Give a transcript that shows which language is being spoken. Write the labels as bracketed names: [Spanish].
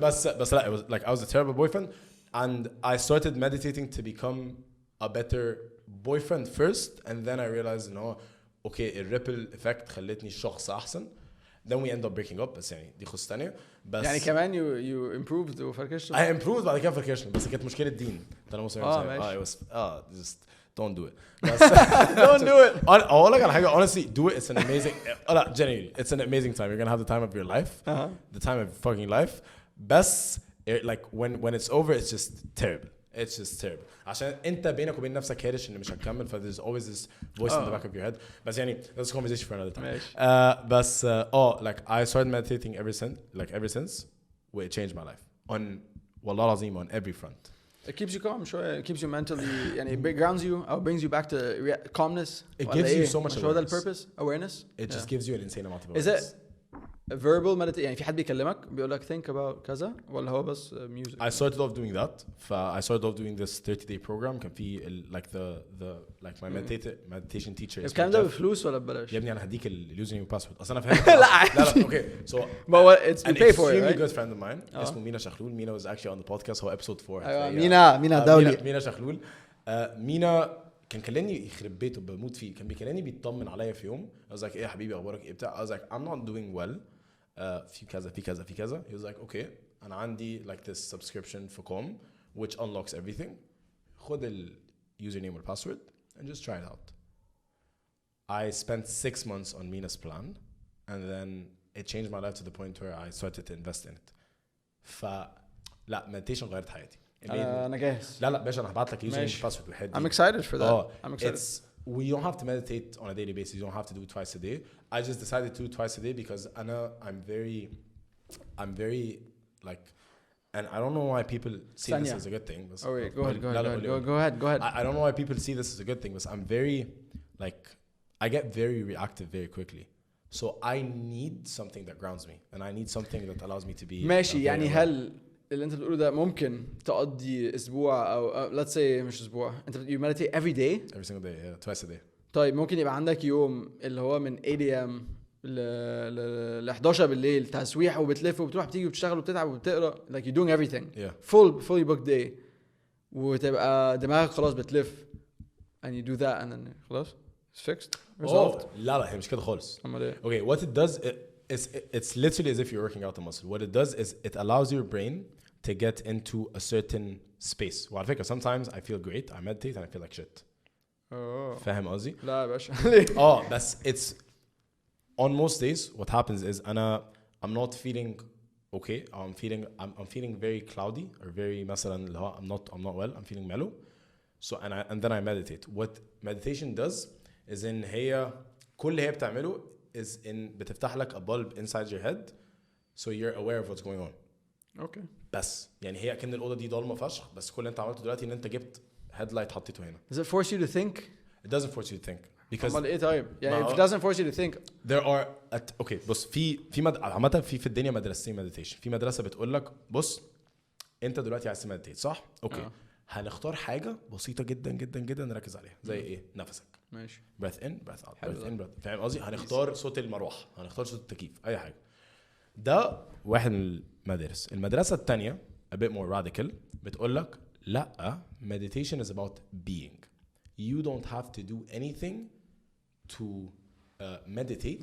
[English] But it was like I was a terrible boyfriend and I started meditating to become a better boyfriend first and then I realized okay a ripple effect [Arabic] خلتني شخص أحسن. [English] Then we end up breaking up [Arabic] بس يعني دي قصة تانية. بس يعني كمان [English] you improved [Arabic] وفركشت. [English] I improved [Arabic] بعد كده فركشنا بس كانت مشكلة دين. أنا ماشي. [English] it was just don't do it. Don't do it. [Arabic] أقول لك على حاجة [English] honestly do it. It's an amazing genuinely it's an amazing time. You're gonna have the time of your life. The time of your fucking life. بس like when it's over it's just terrible. It's just terrible. [Arabic] عشان انت بينك وبين نفسك هارش ان مش هتكمل ف [English] there's always this voice in the back of your head. [Arabic] بس يعني [English] that's a conversation for another time. بس like I started meditating ever since where it changed my life on [Arabic] والله العظيم [English] on every front. It keeps you calm, sure. It keeps you mentally يعني it grounds you or brings you back to calmness. It gives you so much awareness. The purpose, awareness. It just gives you an insane amount of awareness. Is it verbal meditation [Arabic] يعني في حد بيكلمك بيقول لك [English] think about [Arabic] كذا ولا هو بس music? [English] I started off doing that. I started off doing this 30-day program [Arabic] كان في [English] like like my meditation teacher. [Arabic] الكلام ده بفلوس ولا ببلاش؟ يا ابني انا هديك اليوزر نيم باسورد اصلا انا فاهم. لا [English] okay so but it's you pay for it, extremely right? good friend of mine اسمه مينا شخلول. مينا was actually on the podcast هو episode 4. [Arabic] ايوه مينا دولي. مينا شخلول. مينا كان كلمني يخرب بيته بموت فيه. كان بيكلمني بيطمن عليا في يوم. [English] I was like [Arabic] ايه يا حبيبي اخبارك ايه بتاع. [English] I was like I'm not doing well. [Arabic] في كذا. [English] He was like okay [Arabic] أنا عندي [English] like this subscription for com which unlocks everything. [Arabic] خد ال [English] username or password and just try it out. I spent 6 months on Mina's plan and then it changed my life to the point where I started to invest in it. [Arabic] لا meditation غيرت حياتي. أنا جاهز. لا باشا أنا هبعت لك [English] username and password [Arabic] وحدي. [English] I'm excited for that. I'm excited. We don't have to meditate on a daily basis. You don't have to do it twice a day. I just decided to do it twice a day because I'm very like, and I don't know why people see this as a good thing. Oh wait, go ahead. I don't know why people see this as a good thing, but I'm very like, I get very reactive very quickly. So I need something that grounds me, and I need something that allows me to be. [Arabic] ماشي يعني هل اللي انت بتقوله ده ممكن تقضي اسبوع او [English] let's say [Arabic] مش اسبوع انت [English] you meditate every day every single day yeah twice a day. [Arabic] طيب ممكن يبقى عندك يوم اللي هو من 8 am ل 11 بالليل تسويح وبتلف وبتروح بتيجي وبتشتغل وبتتعب وبتقرا [English] like you're doing everything yeah. fully booked day [Arabic] وتبقى دماغك خلاص بتلف [English] and you do that and then [Arabic] خلاص [English] it's fixed resolved. [Arabic] لا هي مش كده خالص. امال ايه؟ [English] Okay, what it does it's literally as if you're working out the muscle. What it does is it allows your brain to get into a certain space. [Arabic] وعلى فكرة [English] sometimes I feel great, I meditate and I feel like shit. [Arabic] فاهم قصدي؟ لا يا باشا. [English] بس it's on most days what happens is I'm not feeling okay. I'm feeling very cloudy or very [Arabic] مثلا اللي هو [English] I'm not well. I'm feeling mellow. So and then I meditate. What meditation does is in [Arabic] هي كل اللي هي بتعمله [English] is in [Arabic] بتفتح لك [English] a bulb inside your head so you're aware of what's going on. Okay. [Arabic] بس يعني هي كأن الأوضة دي ضلمة فشخ بس كل اللي انت عملته دلوقتي ان انت جبت headlight حطيته هنا. [English] Does it force you to think? It doesn't force you to think because [Arabic] امال ايه طيب؟ يعني [English] if it doesn't force you to think there are okay [Arabic] بص في عامة في الدنيا مدرستين meditation. في مدرسة بتقول لك بص انت دلوقتي عايز تمديتيت صح؟ اوكي هنختار حاجة بسيطة جدا جدا جدا نركز عليها زي ايه؟ نفسك. ماشي. [English] breath in breath out breath in breath. [Arabic] فاهم قصدي؟ هنختار صوت المروحة هنختار صوت التكييف أي حاجة. ده واحد من المدارس. المدرسة التانية [English] a bit more radical [Arabic] بتقول لك لا [English] meditation is about being. You don't have to do anything to meditate.